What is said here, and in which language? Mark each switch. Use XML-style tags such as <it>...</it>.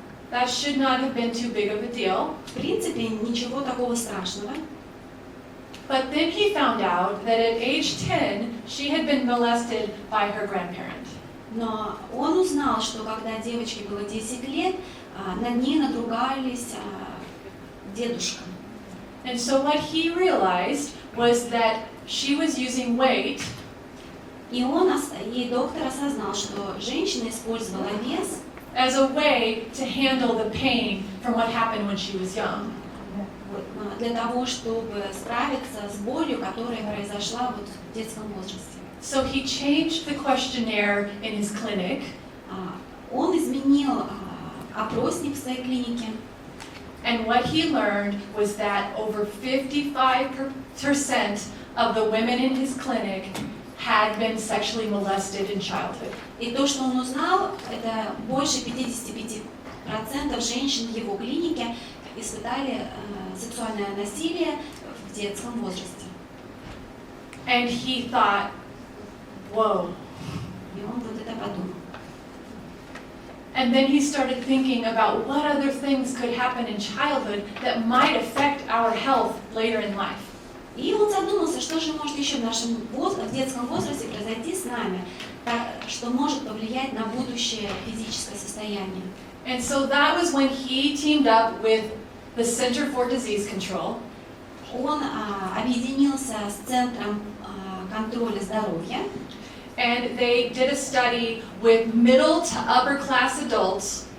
<en>That should not have been too big of a deal.</en> <ru>В принципе, ничего такого страшного.</ru> <en>But then he found out that at age 10, she had been molested by her grandparent.</en> <ru>Но он узнал, что когда девочке было 10 лет, над ней надругались дедушка.</ru> <en>And so what he realized was that she was using weight.</en> <ru>И доктор осознал, что женщина использовала вес</ru> <en>as a way to handle the pain from what happened when she was young.</en> <ru>Для того, чтобы справиться с болью, которая произошла вот в детском возрасте.</ru> <en>So he changed the questionnaire in his clinic.</en> <ru>Он изменил опросник в своей клинике.</ru> <en>And what he learned was that over 55% of the women in his clinic had been sexually molested in childhood.</en> <ru>И то, что он узнал, это больше 55% женщин в его клинике испытали сексуальное насилие в детском возрасте.</ru> <en>And he thought, whoa.</en> <ru>И он вот это подумал.</ru> <en>And then he started thinking about what other things could happen in childhood that might affect our health later in life.</en> <ru>И он задумался, что же может еще в детском возрасте произойти с нами, что может повлиять на будущее физическое состояние.</ru> <en>And so that was when he teamed up with the Center for Disease Control.</en> <ru>Он объединился с Центром контроля здоровья.</ru> <en>And they did a study with middle to upper class adults.</en>